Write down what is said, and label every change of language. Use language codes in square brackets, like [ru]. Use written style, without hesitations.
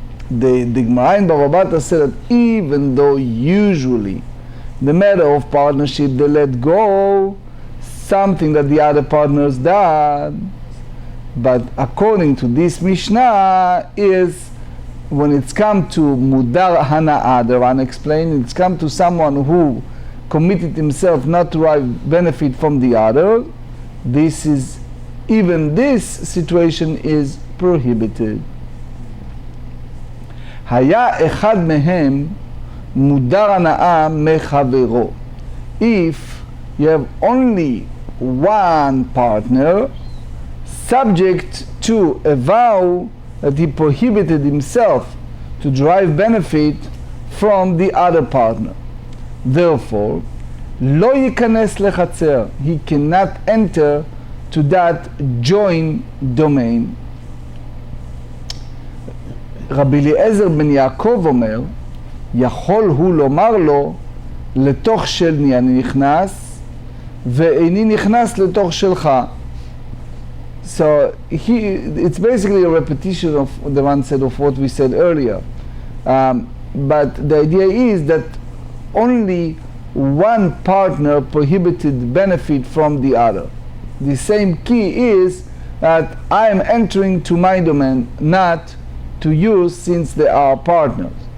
[en] The Gemara in Bava Batra said that even though usually the matter of partnership they let go something that the other partners done, but according to this Mishnah is when it's come to mudar hana'ah, the Ran explained, it's come to someone who committed himself not to derive benefit from the other, this is, even this situation is prohibited. [he] היה אחד מהם מודר הנאה מחברו. [en] If you have only one partner subject to a vow that he prohibited himself to derive benefit from the other partner, therefore [he] לא ייכנס לחצר, [en] he cannot enter to that joint domain. [he] רבי אליעזר בן יעקב אומר, יכול הוא לומר לו, לתוך שלי אני נכנס, ואיני נכנס לתוך שלך. [en] So it's basically a repetition of the one said of what we said earlier. But the idea is that only one partner prohibited benefit from the other. The same key is that I am entering to my domain, not to you, since they are partners.